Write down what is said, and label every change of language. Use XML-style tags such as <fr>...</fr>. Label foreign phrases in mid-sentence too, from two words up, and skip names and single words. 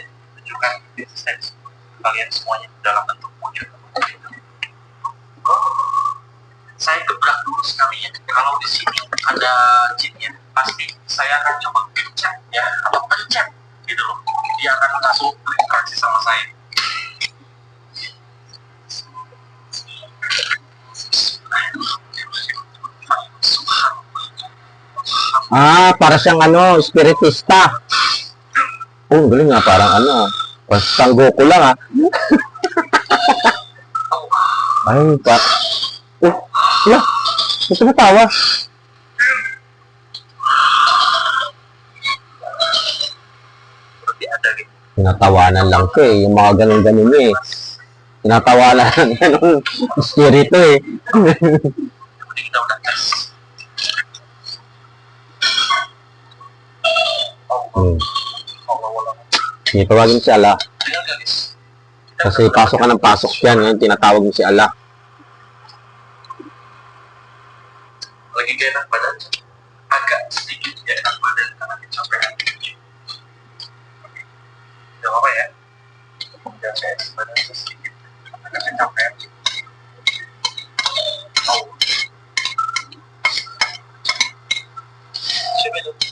<id>Tunjukkan eksistensi kalian semuanya dalam bentuk wujud. Saya gebrak dulu sekali ya. Kalau di sini ada jinnya, pasti saya akan coba pencet ya, atau pencet gitu loh. Dia akan langsung berinteraksi sama saya.</id> <tl>Para siyang ano, spiritista. Oh, galing nga, parang ano, parang Goku lang Ay, wala, gusto natawa. Tinatawanan lang ko yung mga ganun-ganun tinatawanan yan ng espiritu</tl> <id>Kita udah tes.</id> <tl>Tawagin si Allah. Kasi pasok ka ng pasok yan. Ngayon tinatawag mo si Allah.</tl> <id>Lagi gak enak badan, agak sedikit gak enak badan karena kecapean. Gak apa-apa ya. Udah saya badan sedikit agak kecapean. Siapa itu?</id>